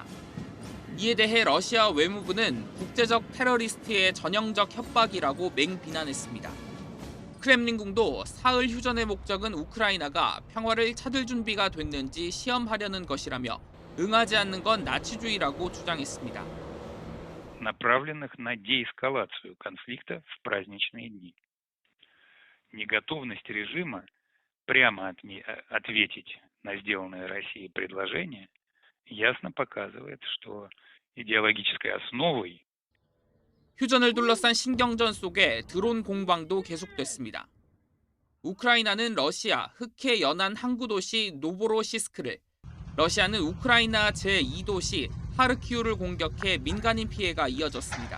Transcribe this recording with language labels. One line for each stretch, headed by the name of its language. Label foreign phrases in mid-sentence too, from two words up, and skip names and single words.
Korean: 이에 대해 러시아 외무부는 국제적 테러리스트의 전형적 협박이라고 맹비난했습니다. 크렘린궁도 사흘 휴전의 목적은 우크라이나가 평화를 찾을 준비가 됐는지 시험하려는 것이라며 응하지 않는 건 나치주의라고 주장했습니다.
Russian: направленных на деэскалацию конфликта в праздничные дни. Неготовность режима прямо ответить на сделанное Россией предложение ясно показывает, что идеологической основой
Korean: 휴전을 둘러싼 신경전 속에 드론 공방도 계속됐습니다. 우크라이나는 러시아 흑해 연안 항구 도시 노보로시스크를, 러시아는 우크라이나 제2도시 하르키우를 공격해 민간인 피해가 이어졌습니다.